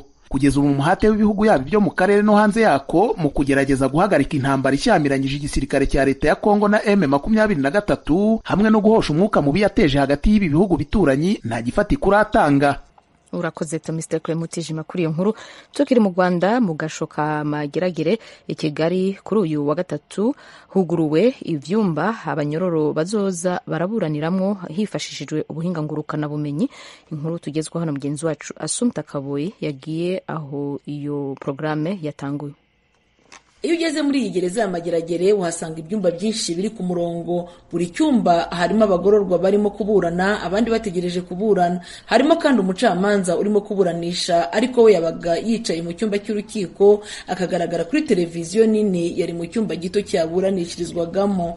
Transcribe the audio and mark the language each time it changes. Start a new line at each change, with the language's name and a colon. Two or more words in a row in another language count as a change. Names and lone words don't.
Kinyarwanda: Kugeza ubu umuhate w'ibihugu yabo byo mu karere no hanze yako mu kugerageza guhagarika intambara ishyamiranyije igisirikare cya leta ya Kongo na M23 hamwe no guhosha umwuka mubi yateje hagati y'ibi bihugu bituranyi nta gifatika uratanga.
Rundi: Urakoze Mr. Clemutijima kuri iyo nkuru. Tukiri mu Rwanda, mu gashoka Mageragere i Kigali kuri uyu wa gatatu huguruwe ivyumba abanyororo bazoza baraburaniramwo hifashishijwe ubuhinga ngurukana bumenyi. Inkuru tugezwa hano mugenzi wacu Assumpta Kaboyi yagiye aho iyo programme yatanguye.
Kinyarwanda: Iyo ugeze muri iyi gereza ya Mageragere uhasanga ibyumba byinshi biri ku murongo. Buri cyumba harimo abagororwa barimo kuburana, abandi bategereje kuburana. Harimo kandi umucamanza urimo kuburanisha, ariko we yabaga yicaye mu cyumba cy'urukiko akagaragara kuri televiziyo nini yari mu cyumba gito cyaburanishirizwagamo.